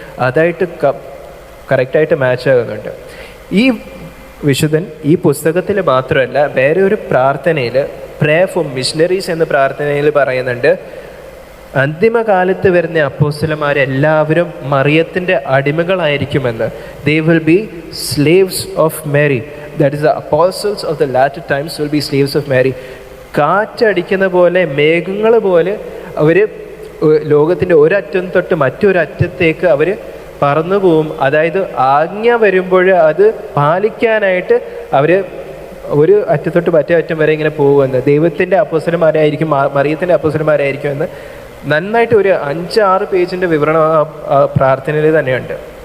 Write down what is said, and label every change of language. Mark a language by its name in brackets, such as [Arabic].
[Malayalam] അതായിട്ട് കറക്റ്റായിട്ട് മാച്ച് ആകുന്നുണ്ട്. ഈ വിശുദ്ധൻ ഈ പുസ്തകത്തിൽ മാത്രമല്ല, വേറെ ഒരു പ്രാർത്ഥനയിൽ, പ്രേയർ ഫോർ മിഷണറീസ് എന്ന പ്രാർത്ഥനയിൽ പറയുന്നുണ്ട്, അന്തിമകാലത്ത് വരുന്ന അപ്പോസ്തലന്മാരെല്ലാവരും മറിയത്തിൻ്റെ അടിമകളായിരിക്കുമെന്ന്. [English] They will be slaves of Mary. That is, the apostles of the latter times will be slaves of Mary. [Malayalam] കാറ്റടിക്കുന്ന പോലെ, മേഘങ്ങൾ പോലെ അവർ ലോകത്തിൻ്റെ ഒരറ്റം തൊട്ട് മറ്റൊരറ്റത്തേക്ക് അവർ പറന്നു പോവും. അതായത് ആജ്ഞ വരുമ്പോൾ അത് പാലിക്കാനായിട്ട് അവർ ഒരു അറ്റത്തൊട്ട് മറ്റേ അറ്റം വരെ ഇങ്ങനെ പോകുമെന്ന്. ദൈവത്തിൻ്റെ അപ്പോസ്തലന്മാരായിരിക്കും, മറിയത്തിൻ്റെ അപ്പോസ്തലന്മാരായിരിക്കും എന്ന് നന്നായിട്ട് ഒരു 5-6 പേജിൻ്റെ വിവരണം പ്രാർത്ഥനയിൽ തന്നെയുണ്ട്.